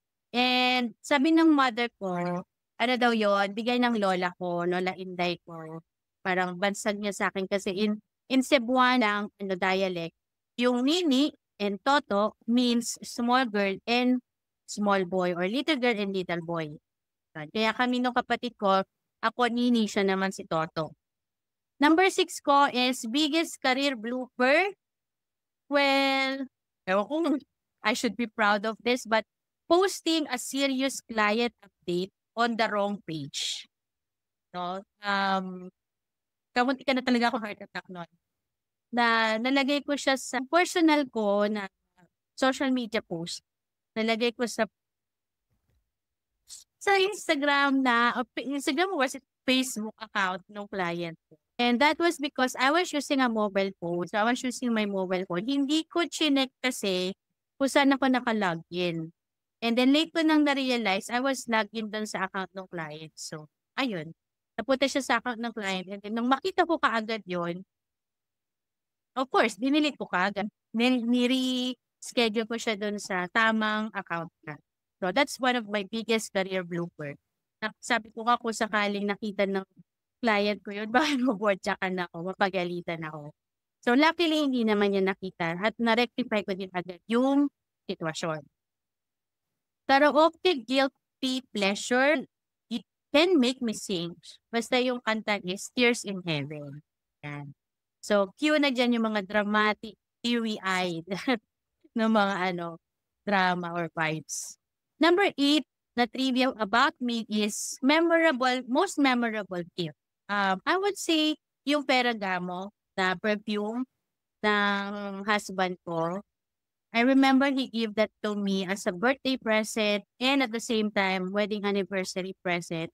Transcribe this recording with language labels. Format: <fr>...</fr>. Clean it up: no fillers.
<tl>And sabi ng mother ko, ano daw yon, bigay ng lola ko, Lola Inday ko. Parang bansag niya sa akin kasi</tl> <en>in Cebuano ang dialect, yung Nini and Toto means small girl and small boy or little girl and little boy.</en> <tl>Kaya kami nung kapatid ko, ako Nini, siya naman si Toto.</tl> <en>Number 6 ko is biggest career blooper. Well,</en> <tl>ewan ko,</tl> <en>I should be proud of this, but posting a serious client update on the wrong page.</en> <tl>No? Kamunti ka na talaga ako heart attack nun. Na nalagay ko siya sa personal ko na social media post. Nalagay ko sa Instagram Instagram was it Facebook account ng client ko.</tl> <en>And that was because I was using a mobile phone. So I was using my mobile phone.</en> <tl>Hindi ko chinek kasi kung saan ako naka-login.</tl> <en>And then late ko nang na-realize, I was logged in dun sa account ng client.</en> <tl>So, ayun. Napunta siya sa account ng client. And then nung makita ko kaagad yon, of course, dinilit ko kaagad. Ni-reschedule ko siya dun sa tamang account na.</tl> <en>So, that's one of my biggest career blooper.</en> <tl>Sabi ko nga kung sakaling nakita ng client ko yun, baka mabordyakan ako, mapagalitan ako. So, luckily, hindi naman niya nakita at na-rectify ko din agad yung sitwasyon.</tl> <en>Karaoke guilty pleasure, it can make me sing.</en> <tl>Basta yung kanta is Tears in Heaven. Yan. So, cue na dyan yung mga dramatic, teary-eyed ng mga drama or vibes.</tl> <en>Number 8 na trivia about me is most memorable gift. I would say yung Ferragamo na perfume ng husband ko. I remember he gave that to me as a birthday present and at the same time, wedding anniversary present.</en>